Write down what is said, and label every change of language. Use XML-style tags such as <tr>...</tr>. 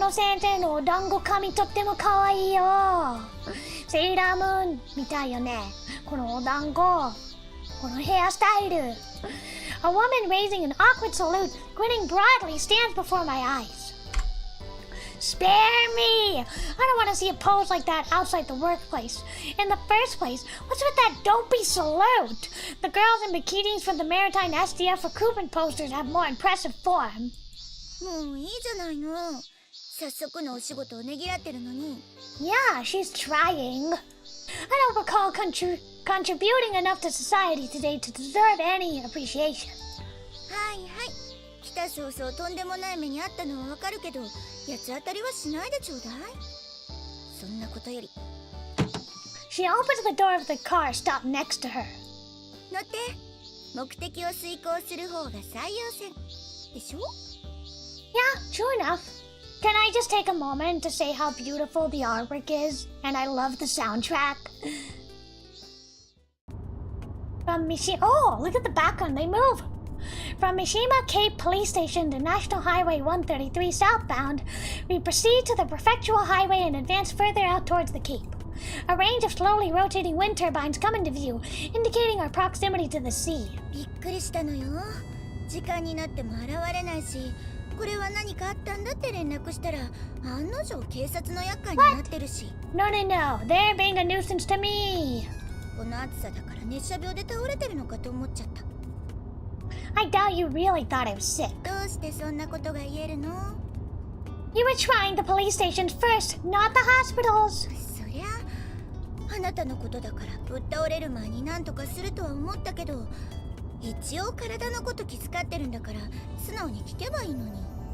<ja>この先生のお団子髪とっても可愛いよ。セーラームーンみたいよね。このお団子、このヘアスタイル。</ja> <en>A woman raising an awkward salute, grinning broadly, stands before my eyes. Spare me! I don't want to see a pose like that outside the workplace. In the first place, what's with that dopey salute? The girls in bikinis from the Maritime SDF recruitment posters have more impressive form.</en> <ja>もういいじゃないの。早速のお仕事をねぎらってるのに。</ja> <en>Yeah, she's trying. I don't recall contributing enough to society today to deserve any appreciation.</en> <ja>はいはい。来た早々とんでもない目にあったのはわかるけど、八つ当たりはしないでちょうだい。そんなことより。</ja> <en>She opens the door of the car stopped next to her.</en> <ja>乗って。目的を遂行する方が最優先。でしょ？</ja> <en>Yeah, true enough. Can I just take a moment to say how beautiful the artwork is? And I love the soundtrack. From Oh, look at the background, they move! From Mishima Cape Police Station to National Highway 133 southbound, we proceed to the Prefectural Highway and advance further out towards the Cape. A range of slowly rotating wind turbines come into view, indicating our proximity to the sea.</en> <ja>びっくりしたのよ。時間になっても現れないし、これは何かあったんだって連絡したら、案の定警察の厄介になってるし。</ja> <en>No, no, no. They're being a nuisance to me.</en> <ja>この暑さだから熱射病で倒れてるのかと思っちゃった。</ja> <en>I doubt you really thought I was sick.</en> <ja>どうしてそんなことが言えるの？</ja> <en>You were trying the police stations first, not the hospitals.</en> <ja>そりゃあなたのことだからぶっ倒れる前に何とかするとは思ったけど、一応体のこと気遣ってるんだから素直に聞けばいいのに。</ja>